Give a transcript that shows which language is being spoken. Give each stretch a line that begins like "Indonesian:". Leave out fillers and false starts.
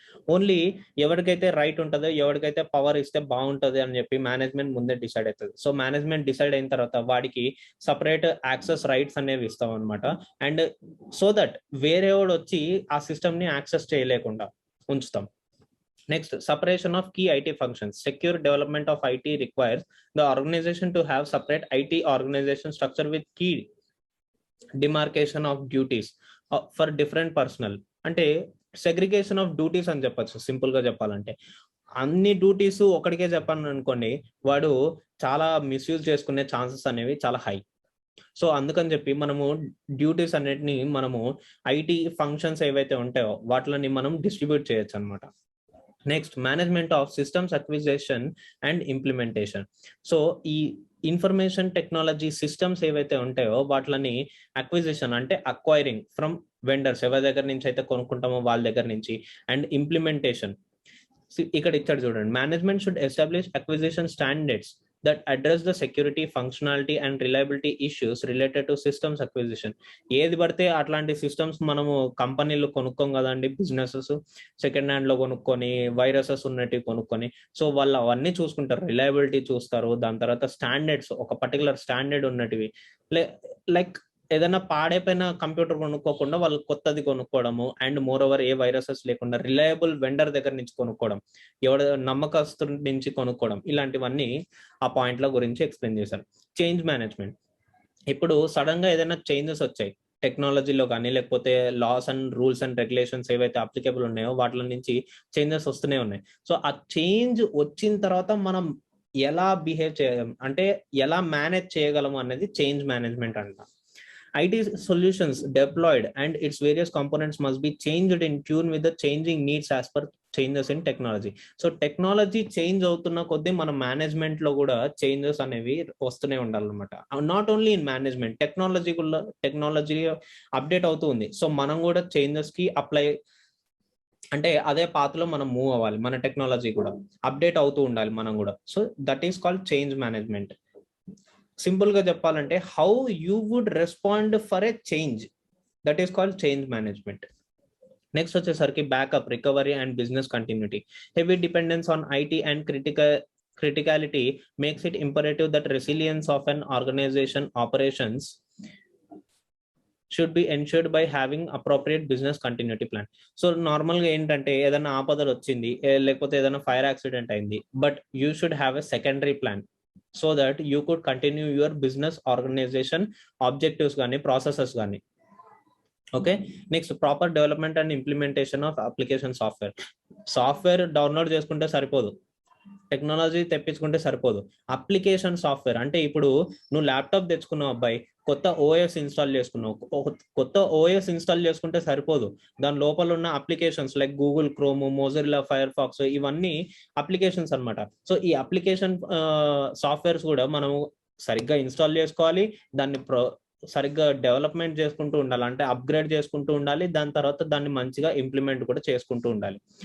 Telugu: Only ఎవరికైతే right ఉంటుందో, ఎవరికైతే పవర్ ఇస్తే బాగుంటుంది అని చెప్పి మేనేజ్మెంట్ ముందే డిసైడ్ అవుతుంది. సో మేనేజ్మెంట్ డిసైడ్ అయిన తర్వాత వాడికి సపరేట్ యాక్సెస్ రైట్స్ అనేవి ఇస్తాం అనమాట. అండ్ సో దట్ వేరేవాడు వచ్చి ఆ సిస్టమ్ ని యాక్సెస్ చేయలేకుండా ఉంచుతాం.
English: Next, separation of key IT functions. Secure development of IT requires the organization to have separate IT organization structure with key demarcation of duties for different personnel.
Telugu: అంటే segregation of duties అని చెప్పచ్చు. Simple గా చెప్పాలంటే అన్ని duties ఒకటికే చెప్పాను అనుకోండి, వాడు చాలా మిస్యూజ్ చేసుకునే ఛాన్సెస్ అనేవి చాలా హై. సో అందుకని చెప్పి మనము డ్యూటీస్ అన్నిటిని మనము ఐటీ ఫంక్షన్స్ ఏవైతే ఉంటాయో వాటిని మనం డిస్ట్రిబ్యూట్ చేయొచ్చు అనమాట.
English: Next, management of systems acquisition and implementation.
Telugu: So ఈ ఇన్ఫర్మేషన్ టెక్నాలజీ సిస్టమ్స్ ఏవైతే ఉంటాయో వాటిని అక్విజిషన్ అంటే అక్వైరింగ్ ఫ్రమ్ వెండర్స్, ఎవరి దగ్గర నుంచి అయితే కొనుక్కుంటామో వాళ్ళ దగ్గర నుంచి, అండ్ ఇంప్లిమెంటేషన్. ఇక్కడ ఇచ్చాడు చూడండి,
English: Management should establish acquisition standards that address the security, functionality and reliability issues related to systems acquisition.
Telugu: ఏది పడితే అట్లాంటి సిస్టమ్స్ మనము కంపెనీలో కొనుక్కోం కదండి, బిజినెసెస్ సెకండ్ హ్యాండ్ లో కొనుక్కొని వైరసెస్ ఉన్నట్టు కొనుక్కొని. సో వాళ్ళు అవన్నీ చూసుకుంటారు, రిలయబిలిటీ చూస్తారు, దాని తర్వాత స్టాండర్డ్స్, ఒక పర్టికులర్ స్టాండర్డ్ ఉన్నటివి. లైక్ ఏదైనా పాడైపోయిన కంప్యూటర్ కొనుక్కోకుండా వాళ్ళు కొత్తది కొనుక్కోవడము, and more over ఏ viruses లేకుండా రిలయబుల్ వెండర్ దగ్గర నుంచి కొనుక్కోవడం, ఎవడ నమ్మకస్తుల నుంచి కొనుక్కోవడం, ఇలాంటివన్నీ ఆ పాయింట్ల గురించి ఎక్స్ప్లెయిన్ చేశారు. Change management. ఇప్పుడు సడన్ గా ఏదైనా చేంజెస్ వచ్చాయి టెక్నాలజీలో కానీ, లేకపోతే loss and rules and regulations ఏవైతే అప్లికేబుల్ ఉన్నాయో వాటి నుంచి చేంజెస్ వస్తూనే ఉన్నాయి. సో ఆ చేంజ్ వచ్చిన తర్వాత మనం ఎలా బిహేవ్ చేయగలం అంటే ఎలా మేనేజ్ చేయగలము అనేది చేంజ్ మేనేజ్మెంట్ అంట.
English: IT solutions deployed and its various components must be changed in tune with the changing needs as per changes in technology. So technology change
Telugu: అవుతున్న కొద్దీ మన మేనేజ్మెంట్ లో కూడా చేంజెస్ అనేవి వస్తూనే ఉండాలన్నమాట.
English: not only in management, technology update
Telugu: అవుతూ ఉంది. సో మనం కూడా చేంజెస్ కి అప్లై అంటే అదే పాత్రలో మనం మూవ్ అవ్వాలి, మన టెక్నాలజీ కూడా అప్డేట్ అవుతూ ఉండాలి మనం కూడా.
English: So that is called change management.
Telugu: Simple గా చెప్పాలంటే
English: How you would respond for a change, that is called change management. Next
Telugu: వచ్చేసరికి
English: Backup, recovery and business continuity. Heavy dependence on IT and criticality makes it imperative that resilience of an organization operations should be ensured by having appropriate business continuity plan.
Telugu: So normal గా ఏంటంటే ఏదైనా ఆపదలు వచ్చింది, లేకపోతే ఏదైనా fire accident అయింది,
English: But you should have a secondary plan so that you could continue your business organization objectives gaani, processes gaani. Okay, next, proper development and implementation of application software download
Telugu: చేసుకుంటే సరిపోదు, technology తెప్పించుకుంటే సరిపోదు. Application software అంటే ఇప్పుడు నువ్వు laptop తెచ్చుకున్నావు అబ్బాయి, కొత్త OS install చేసుకున్నావు, కొత్త ఓఎస్ ఇన్స్టాల్ చేసుకుంటే సరిపోదు, దాని లోపల ఉన్న applications like Google chrome, Mozilla fire pox, ఇవన్నీ అప్లికేషన్స్ అన్నమాట. సో ఈ అప్లికేషన్ సాఫ్ట్వేర్స్ కూడా మనము సరిగ్గా ఇన్స్టాల్ చేసుకోవాలి, దాన్ని సరిగ్గా డెవలప్మెంట్ చేసుకుంటూ ఉండాలి, అంటే అప్గ్రేడ్ చేసుకుంటూ ఉండాలి, దాని తర్వాత దాన్ని మంచిగా ఇంప్లిమెంట్ కూడా చేసుకుంటూ ఉండాలి.